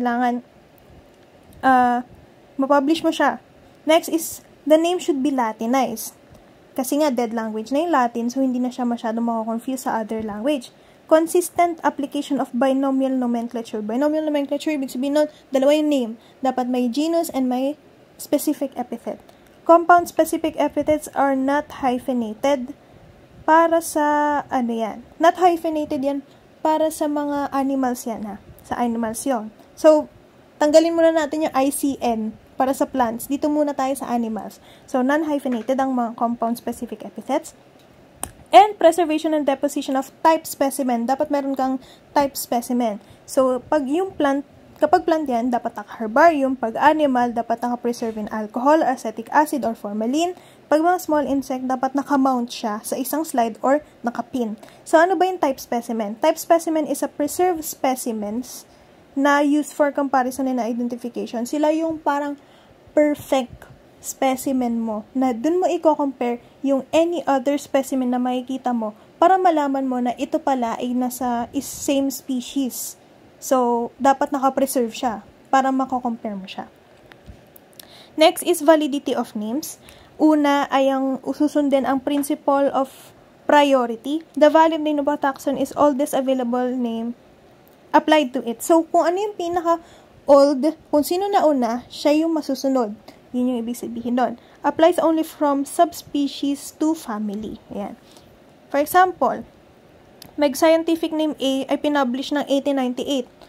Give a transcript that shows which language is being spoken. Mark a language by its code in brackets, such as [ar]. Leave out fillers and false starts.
[tl] Kailangan mapublish mo siya. [en] Next is, the name should be Latinized. [tl] Kasi nga, dead language na yung Latin, so hindi na siya masyadong makakonfuse sa other language. [en] Consistent application of binomial nomenclature. Binomial nomenclature, [tl] ibig sabihin nun, dalawa yung name. Dapat may genus and may specific epithet. [en] Compound-specific epithets are not hyphenated para sa, not hyphenated yan, para sa mga animals yan, ha? [tl] Sa animals yun. So, tanggalin muna natin yung ICN para sa plants. Dito muna tayo sa animals. So, non-hyphenated ang mga compound-specific epithets. [en] And preservation and deposition of type specimen. [tl] Dapat meron kang type specimen. So, kapag plant yan, dapat naka-herbarium. Pag animal, dapat naka-preserve [en] in alcohol, acetic acid, or formalin. [tl] Pag mga small insect, dapat naka-mount siya sa isang slide or naka-pin. So, ano ba yung type specimen? [en] Type specimen is a preserved specimens na used for comparison and identification. [tl] Sila yung parang perfect specimen mo, na dun mo i-compare yung any other specimen na makikita mo para malaman mo na ito pala ay nasa same species. So, dapat naka-preserve siya para mako-compare mo siya. [en] Next is validity of names. [tl] Una ay ang susundin ang principle of priority. [en] The valid name of a taxon is oldest available name applied to it. [tl] So, kung ano yung pinaka-old, kung sino na una, siya yung masusunod. Yun yung ibig sabihin doon. [en] Applies only from subspecies to family. [tl] Ayan. For example, may scientific name A ay pinublish ng 1898.